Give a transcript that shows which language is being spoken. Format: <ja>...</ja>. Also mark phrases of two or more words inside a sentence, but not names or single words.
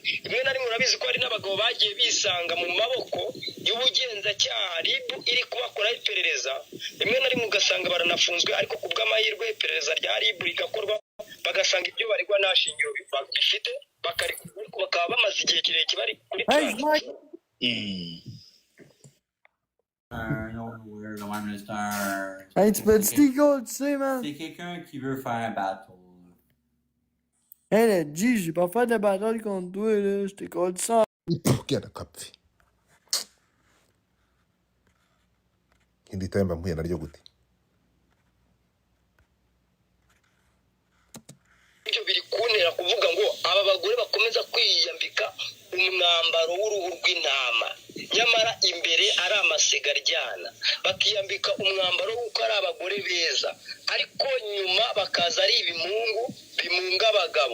<rw>Rimwe na rimwe urabizi ko hari n'abagabo bagiye bisanga mu maboko y'ubugenzacyaha RIB iri kubakoraho iperereza, rimwe na rimwe ugasanga baranafunzwe, ariko ku bw'amahirwe iperereza rya RIB rigakorwa bagasanga ibyo baregwa nta shingiro bifite, bakaba bamaze igihe kirekire bari kuri</rw> <fr>Hey, tu peux te sticker, tu sais, man. C'est quelqu'un qui veut faire un battle. Hey, là, G, j'ai pas fait de battle contre toi, là. Je t'ai collé ça.</fr> <rw>Genda kapfe. Indi time mpuye naryo gute? Ibyo biri kuntera kuvuga ngo aba bagore bakomeza kwiyambika umwambaro w'uruhu rw'intama, nyamara imbere ari amasigaryana, bakiyambika umwambaro w'uko ari abagore beza, ariko nyuma bakaza ari ibimungu bimunga abagabo.</rw>